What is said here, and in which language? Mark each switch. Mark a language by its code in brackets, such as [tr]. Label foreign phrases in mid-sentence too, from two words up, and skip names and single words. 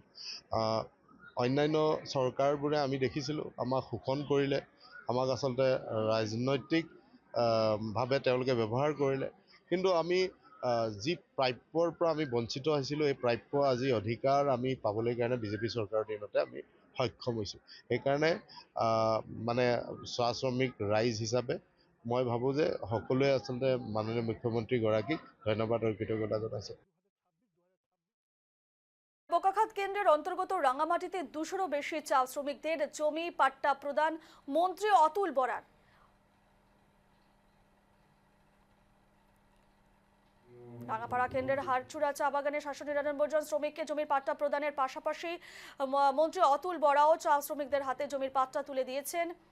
[as] অন্যান্য চৰকাৰবোৰে আমি দেখিছিলোঁ আমাক শোষণ কৰিলে, আমাক আচলতে ৰাজনৈতিক ভাৱে তেওঁলোকে ব্যৱহাৰ কৰিলে, কিন্তু আমি যি প্ৰাপ্যৰ পৰা আমি বঞ্চিত হৈছিলোঁ এই প্ৰাপ্য আজি অধিকাৰ আমি পাবলৈ কাৰণে বিজেপি চৰকাৰৰ দিনতে আমি সক্ষম হৈছোঁ। সেইকাৰণে মানে চাহ শ্ৰমিক ৰাইজ হিচাপে মই ভাবোঁ যে সকলোৱে আচলতে মাননীয় মুখ্যমন্ত্ৰীগৰাকীক ধন্যবাদ আৰু কৃতজ্ঞতা জনাইছোঁ। [bn] বোকাখাত কেন্দ্রের অন্তর্গত রাঙ্গামাটিতে 200-রও বেশি চা শ্রমিকদের জমি পাট্টা প্রদান মন্ত্রী অতুল বরার। রাঙাপাড়া কেন্দ্রের হাড়চূড়া চা বাগানে 799 জন শ্রমিককে জমির পাট্টা প্রদানের পাশাপাশি মন্ত্রী অতুল বরাও চা শ্রমিকদের হাতে জমির পাট্টা তুলে দিয়েছেন।